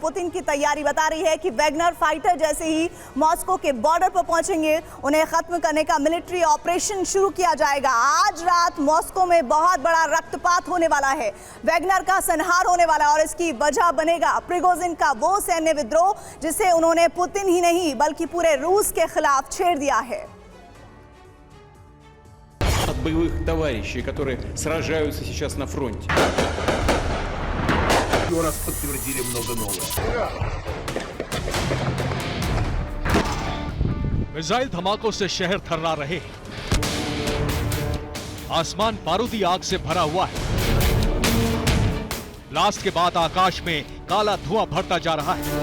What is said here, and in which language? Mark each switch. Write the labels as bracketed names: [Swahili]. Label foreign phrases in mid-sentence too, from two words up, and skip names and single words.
[Hindi] पुतिन की तैयारी बता रही है कि वैगनर फाइटर जैसे ही मॉस्को के बॉर्डर पर पहुंचेंगे, उन्हें खत्म करने का [English] military operation [Hindi] शुरू किया जाएगा। आज रात मॉस्को में बहुत बड़ा रक्तपात होने वाला है, वैगनर का संहार होने वाला है और इसकी वजह बनेगा प्रिगोजिन का वो सैन्य विद्रोह जिसे उन्होंने पुतिन ही नहीं बल्कि पूरे रूस के खिलाफ छेड़ दिया है। [Russian] От боевых товарищей, которые сражаются сейчас на фронте. Еще раз подтвердили много нового. [Hindi] मिसाइल धमाकों से शहर थर्रा रहे। आसमान बारूदी आग से भरा हुआ है। ब्लास्ट के बाद आकाश में काला धुआं भरता जा रहा है।